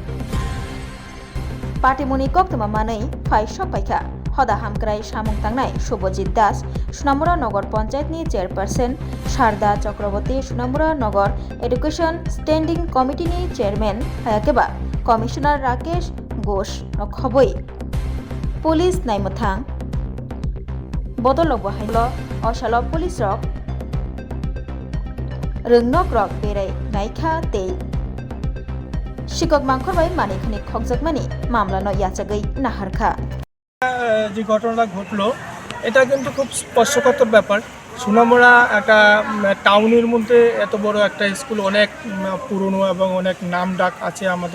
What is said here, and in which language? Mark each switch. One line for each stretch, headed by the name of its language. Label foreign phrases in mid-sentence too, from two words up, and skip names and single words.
Kok Borok: Patimoni koktoma manei phai sopaikha hoda hamkrai samung tangnai Subhajit Das Sunamura Nagar Panchayat ni chairperson Sharda Chakraborty Sunamura Nagar Education Standing Committee ni chairman hayakeba Commissioner Rakesh Ghosh no khoboi Police naimuthang bodolok bahailo osalo police rok rengnok rok berai naikha tei শিকক মাংখর বাই মানিকনি খকজাকমানি মামলানো ইয়াচাগৈ নাহারখা
Bangla: যে ঘটনাটা ঘটলো এটা কিন্তু খুব স্পর্শকাতর ব্যাপার সুনামুরা একটা টাউনের মধ্যে এত বড় একটা স্কুল অনেক পুরনো এবং অনেক নাম ডাক আছে আমাদের